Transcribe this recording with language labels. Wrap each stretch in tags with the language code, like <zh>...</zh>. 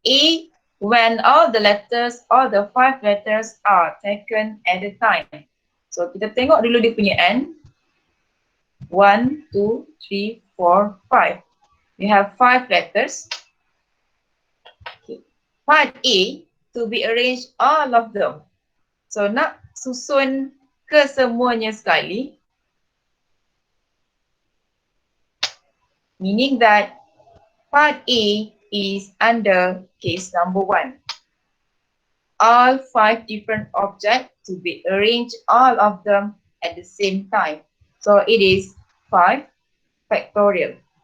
<en>A, when all the letters, all the 5 letters are taken at a time.</en> <ms>So kita tengok dulu dia punya N. 1, 2, 3, 4, 5.</ms> <en>We have 5 letters. Okay. Part A, to be arranged all of them.</en> <ms>So nak susun kesemuanya sekali.</ms> <en>Meaning that part A is under case number 1. All 5 different objects to be arranged, all of them at the same time. So it is 5 factorial.</en>